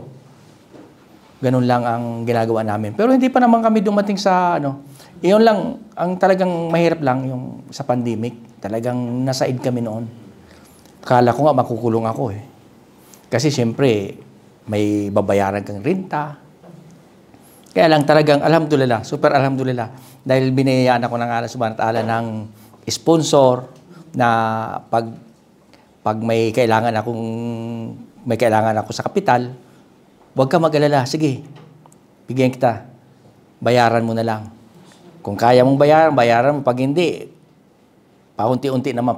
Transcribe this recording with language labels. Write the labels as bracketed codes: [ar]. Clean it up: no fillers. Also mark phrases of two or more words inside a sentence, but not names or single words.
[tl] Ganun lang ang ginagawa namin. Pero hindi pa naman kami dumating sa iyon lang, ang talagang mahirap lang yung sa pandemic. Talagang nasaid kami noon. Kala ko nga makukulong ako Kasi siyempre, may babayaran kang renta. Kaya lang talagang alhamdulillah, super alhamdulillah. Dahil binayaan ako ng Allah [ar] سبحانه وتعالى [tl] ng sponsor na pag may kailangan ako sa kapital, huwag ka mag-alala. Sige, bigyan kita. Bayaran mo na lang. Kung kaya mong bayaran mo. Pag hindi, paunti-unti naman.